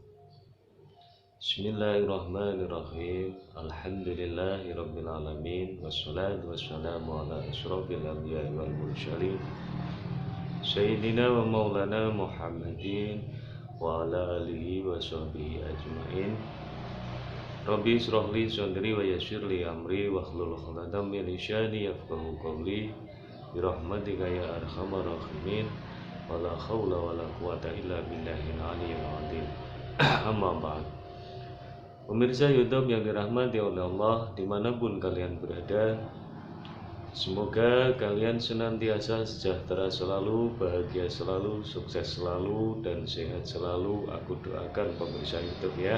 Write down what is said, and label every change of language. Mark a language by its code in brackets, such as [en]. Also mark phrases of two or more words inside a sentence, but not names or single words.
[ar] بسم الله الرحمن الرحيم. الحمد لله رب العالمين والصلاة والسلام على أشرف الأنبياء والمرسلين سيدنا ومولانا محمد وعلى آله وصحبه أجمعين. رب اشرح لي صدري ويسر لي أمري واحلل عقدة من لساني يفقهوا قولي برحمتك يا أرحم الراحمين. ولا حول ولا قوة إلا بالله العلي العظيم. أما بعد. [id] Pemirsa YouTube yang dirahmati oleh Allah dimanapun kalian berada, semoga kalian senantiasa sejahtera selalu, bahagia selalu, sukses selalu, dan sehat selalu. Aku doakan pemirsa YouTube ya.